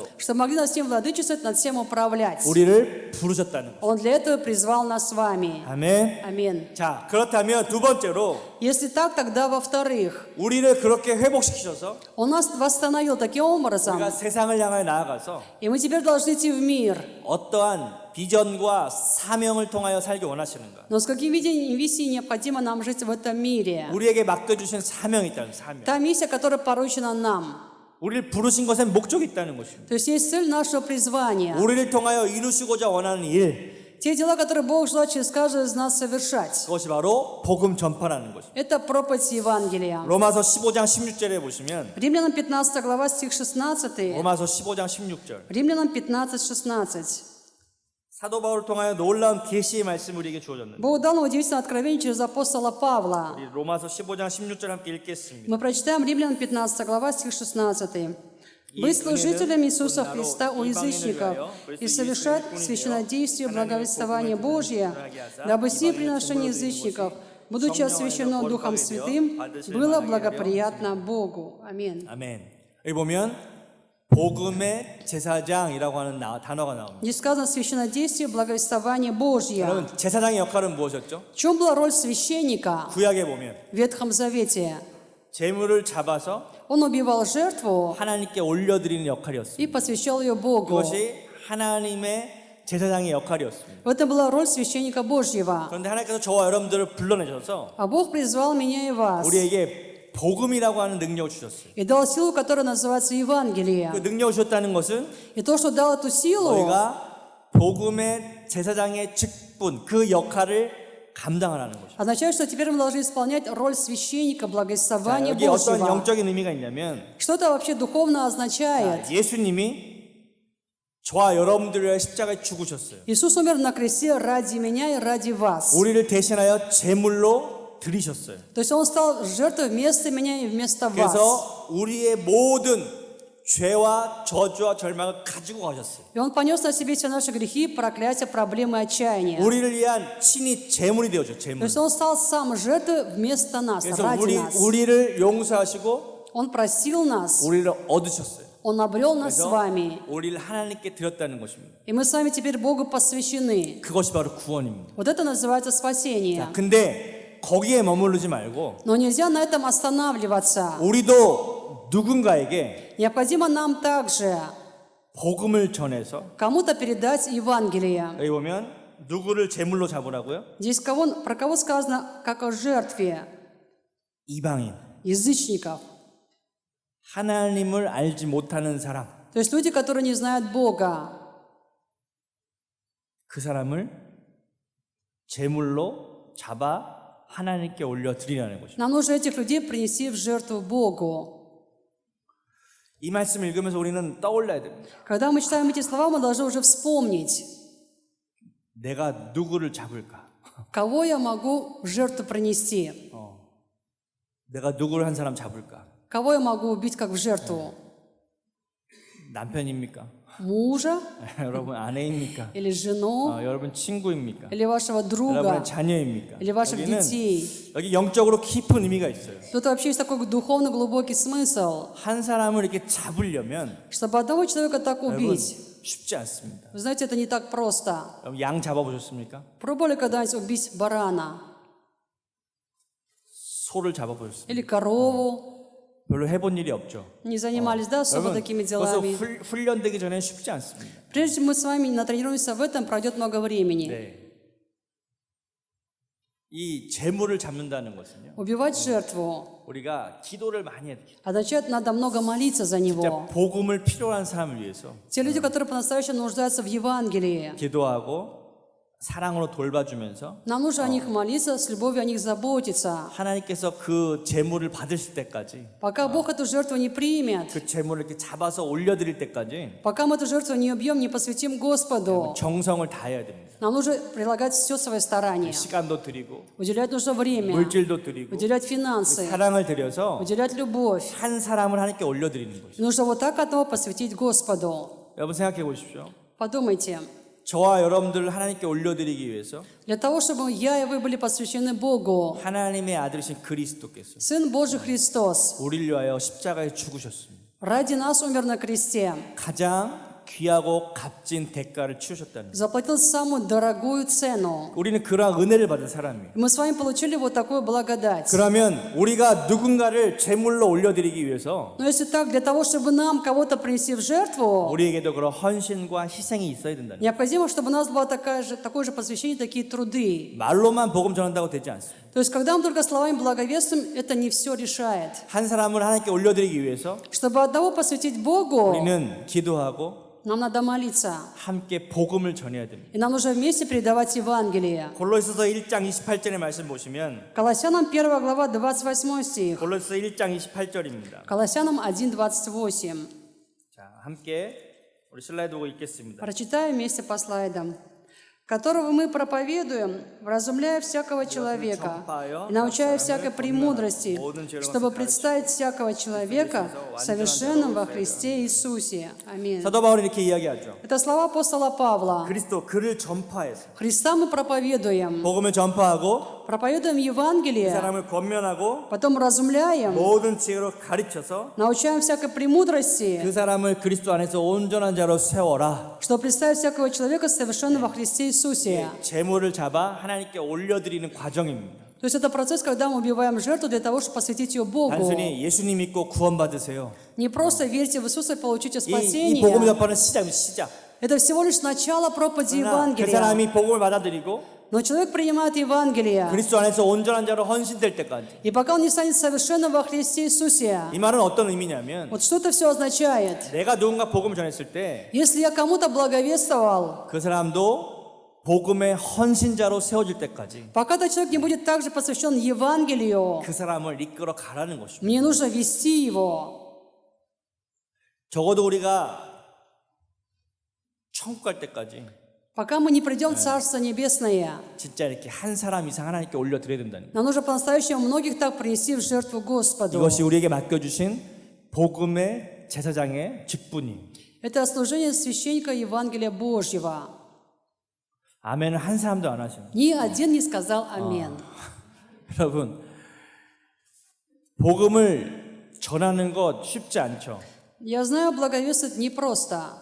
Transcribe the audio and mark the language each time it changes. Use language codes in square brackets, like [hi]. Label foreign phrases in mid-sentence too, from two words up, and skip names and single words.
[ru] чтобы могли над всем владычествовать, над всем управлять. [ko] 우리를 부르셨다는 거죠. [ru] Он для этого призвал нас с вами. [ko] 아멘. [ru] Аминь. [ko] 자, 그렇다면 두 번째로 [ru] Если так, тогда во-вторых, [ko] 우리를 그렇게 회복시키셔서 [ru] Он нас восстановил таким образом, [ko] 우리가 세상을 향하여 나아가서 [ru] и мы теперь должны идти в мир. [ko] 어떠한 비전과 사명을 통하여 살기 원하시는가? [ru] Но с каким видением и миссией необходимо нам жить в этом мире? [ko] 우리에게 맡겨주신 사명이 있다는 사명. [ru] Та миссия, которая поручена нам. [ko] 우리를 부르신 것엔 목적이 있다는 것입니다. [ru] То есть есть цель нашего призвания. [ko] 우리를 통하여 이루시고자 원하는 일, [ru] Те дела, которые Бог желает через каждого из нас совершать. [ko] 그것이 바로 복음 전파라는 것입니다. [ru] Это проповедь Евангелия. [ko] 로마서 15장 16절에 보시면 [ru] Римлянам 15 глава, стих 16. [ko] 로마서 15장 16절 [ru] Римлянам 15, 16. [ko] 사도 바울을 통하여 놀라운 계시의 말씀이 우리에게 주어졌는데 [ru] Бог дал нам удивительное откровение через апостола Павла. [ko] 우리 로마서 15장 16절 함께 읽겠습니다. [ru] Мы прочитаем Римлянам 15 глава, стих 16. «Быть служителями Иисуса Христа у язычников и совершать священнодействие благовествования Божия, дабы сие приношение язычников, будучи освящено Духом Святым, было благоприятно Богу». Аминь. [ko] 아멘. 여기 보면 복음의 제사장이라고 하는 단어가 나옵니다. [ru] Здесь сказано священнодействие благовествования Божье. [ko] 여러분 제사장의 역할은 무엇이었죠? [ru] В чем была роль священника [ko] 구약에 보면 [ru] в Ветхом Завете? [ko] 제물을 잡아서 [ru] Он убивал жертву [ko] 하나님께 올려드리는 역할이었습니다. [ru] и посвящал ее Богу. [ko] 그것이 하나님의 제사장의 역할이었습니다. [ru] Это была роль священника Божьего. [ko] 그런데 하나님께서 저와 여러분들을 불러내셔서 [ru] А Бог призвал меня и вас [ko] 우리에게 복음이라고 하는 능력을 주셨어요. [ru] и дал силу, которая называется Евангелие. [ko] 그 능력을 주셨다는 것은 [ru] И то, что дал эту силу, [ko] 너희가 복음의 제사장의 직분, 그 역할을 감당하라는 것이죠. [ru] означает, что теперь мы должны исполнять роль священника [ko] 자, [ru] благовествования [ko] 여기 어떤 [ru] Божьего. [ko] 영적인 의미가 있냐면 [ru] Что это вообще духовно означает? [ko] 예수님이 저와 여러분들을 위해 십자가에 죽으셨어요. [ru] Иисус умер на кресте ради меня и ради вас. [ko] 우리를 대신하여 제물로 드리셨어요. [ru] То есть Он стал жертвой вместо меня и вместо вас. [ko] 그래서 우리의 모든 죄와 저주와 절망을 가지고 가셨어요. [ru] И Он понес на себе все наши грехи, проклятия, проблемы, отчаяния. [ko] 우리를 위한 친히 제물이 되어죠. [ru] То [ko] 제물. [ru] есть Он стал сам жертвой вместо нас, [ko] 그래서 [ru] ради нас. [ko] 우리를 용서하시고 [ru] Он простил нас, [ko] 우리를 얻으셨어요. [ru] Он обрел нас с [ko] 그래서 [ru] вами. [ko] 우리를 하나님께 드렸다는 것입니다. [ru] И мы с вами теперь Богу посвящены. [ko] 그것이 바로 구원입니다. [ru] Вот это называется спасение. [ko] 근데 거기에 머무르지 말고 [ru] Но нельзя на этом останавливаться. [ko] 우리도 누군가에게 [ru] Необходимо нам также [ko] 복음을 전해서 [ru] кому-то передать Евангелие. [ko] 여기 보면 누구를 제물로 잡으라고요? [ru] Здесь про кого сказано, как о жертве. [ko] 이방인, [ru] язычников. [ko] 하나님을 알지 못하는 사람, [ru] То есть люди, которые не знают Бога. [ko] 그 사람을 제물로 잡아 하나님께 올려 드리라는 것입니다. [ru] Нам нужно этих людей принести в жертву Богу. [ko] 이 말씀을 읽으면서 우리는 떠올려야 됩니다. [ru] Когда мы читаем эти слова, мы должны уже вспомнить, [ko] 내가 누구를 잡을까? [ru] кого я могу в жертву принести, [ko] 내가 누구를 한 사람 잡을까? [ru] кого я могу убить как в жертву. [ko] 남편입니까? [ru] Мужа [ko] 여러분 아내입니까? [ru] или жену, [ko] 여러분 친구입니까? [ru] или вашего друга, [ko] 여러분 자녀입니까? [ru] или ваших [ko] 여기는 [ru] детей. [ko] 여기 영적으로 깊은 의미가 있어요. [ru] Тут вообще есть такой духовно глубокий смысл. [ko] 한 사람을 이렇게 잡으려면 [ru] Чтобы одного человека так [ko] 여러분 [ru] убить, [ko] 쉽지 않습니다. [ru] вы знаете, это не так просто. [ko] 여러분 양 잡아보셨습니까? [ru] Пробовали когда-нибудь убить барана [ko] 소를 잡아보셨습니까? [ru] или корову? [ko] 별로 해본 일이 없죠. [ru] Не занимались, да, особо [ko] 여러분 [ru] такими [ko] 벌써 [ru] делами. [ko] 훈련되기 전에 쉽지 않습니다. [ru] Прежде чем мы с вами натренируемся в этом, пройдет много времени. [ko] 네. 이 재물을 잡는다는 것은요. [ru] Убивать жертву [ko] 우리가 기도를 많이 해야 돼요. [ru] означает, надо много молиться за [ko] 진짜 [ru] него. [ko] 복음을 필요한 사람을 위해서 [ru] Те люди, которые по-настоящему нуждаются в Евангелии, [ko] 기도하고 사랑으로 돌봐주면서 [ru] нам нужно о них молиться, с любовью о них заботиться. [ko] 하나님께서 그 재물을 받으실 때까지 [ru] Пока Бог эту жертву не примет, [ko] 그 재물을 이렇게 잡아서 올려드릴 때까지 [ru] пока мы эту жертву не убьем, не посвятим Господу, [ko] 정성을 다해야 됩니다. [ru] нам нужно прилагать все свое старание. [ko] 시간도 드리고 [ru] Уделять нужно время, [ko] 물질도 드리고 [ru] уделять финансы, [ko] 사랑을 드려서 [ru] уделять любовь. [ko] 한 사람을 하나님께 올려드리는 거죠. [ru] Нужно вот так одного посвятить Господу. [ko] 여러분 생각해 보십시오. [ru] Подумайте, [ko] 저와 여러분들을 하나님께 올려드리기 위해서 [ru] для того, чтобы я и вы были посвящены Богу, [ko] 하나님의 아들이신 그리스도께서 [ru] Сын Божий Христос [ko] 우리를 위하여 십자가에 죽으셨습니다. [ru] ради нас умер на кресте, [ko] 가장 귀하고 값진 대가를 치르셨다는 거예요. [ru] заплатил самую дорогую цену. [ko] 우리는 그러한 은혜를 받은 사람이에요. [ru] Мы с вами получили вот такую благодать. [ko] 그러면 우리가 누군가를 제물로 올려드리기 위해서 [ru] Но если так, для того, чтобы нам кого-то принести в жертву, [ko] 우리에게도 그런 헌신과 희생이 있어야 된다는 거예요. [ru] необходимо, чтобы у нас было такое же посвящение, такие труды. [ko] 말로만 복음 전한다고 되지 않습니다. [ru] То есть, когда мы только словами благовествуем, это не все решает. [ko] 한 사람을 하나님께 올려드리기 위해서 [ru] Чтобы одного посвятить Богу, [ko] 우리는 기도하고 [ru] нам надо молиться. [ko] 함께 복음을 전해야 됩니다. [ru] И нам нужно вместе передавать Евангелие. [ko] 골로새서 1장 28절의 말씀 보시면 [ru] Колоссянам 1 глава 28 стих. [ko] 골로새서 1장 28절입니다. [ru] Колоссянам 1:28. [ko] 자, 함께 우리 슬라이드 보고 읽겠습니다. [ru] Прочитаем вместе по слайдам. Которого мы проповедуем, вразумляя всякого человека и научая всякой премудрости, чтобы представить всякого человека совершенным во Христе Иисусе. Аминь. [ko] 사도 바울은 이렇게 이야기하죠. [ru] Это слова апостола Павла. [ko] 그리스도 그를 전파해서 [ru] Христа мы проповедуем. [ko] 복음을 전파하고 [ru] Проповедуем [ko] 그 [ru] Евангелие, [ko] 사람을 권면하고 [ru] потом вразумляем, [ko] 모든 지혜로 가르쳐서 [ru] научаем всякой премудрости, [ko] 그 사람을 그리스도 안에서 온전한 자로 세워라. [ru] чтобы представить всякого человека совершенным во Христе Иисусе. [ko] 제물을 잡아 하나님께 올려드리는 과정입니다. [ru] То есть это процесс, когда мы убиваем жертву для того, чтобы посвятить ее Богу. [ko] 단순히 예수님 믿고 구원받으세요. [ru] Не просто верьте в Иисуса и получите [ko] 이 복음 [ru] спасение. [ko] 전파는 시작. [ru] Это всего лишь начало проповеди [ko] 그러나 그 [ru] Евангелия. [ko] 사람이 복음을 받아들이고 [ru] Но человек принимает Евангелие. [ko] 그리스도 안에서 온전한 자로 헌신될 때까지. [ru] И пока он не станет совершенным во Христе Иисусе. [ko] 이 말은 어떤 의미냐면 [ru] Вот что это все означает. [ko] 내가 누군가 복음을 전했을 때 [ru] Если я кому-то благовествовал, [ko] 그 사람도 복음의 헌신자로 세워질 때까지 [ru] пока этот человек не будет также посвящен Евангелию, [ko] 그 사람을 이끌어 가라는 것입니다. [ru] мне нужно вести его. [ko] 적어도 우리가 천국 갈 때까지 [ru] Пока мы не придем в Царство Небесное, [ko] 진짜 이렇게 한 사람 이상 하나님께 올려드려야 된다는 거예요. [ru] нам нужно по-настоящему многих так принести в жертву Господу. [ko] 이것이 우리에게 맡겨주신 복음의 제사장의 직분이. [ru] Это служение священника Евангелия Божьего. [ko] 아멘은 한 사람도 안 하시는. [ru] Ни один не сказал амин. [ko] 여러분, 복음을 전하는 것 쉽지 않죠. [ru] Я знаю, благовествовать непросто,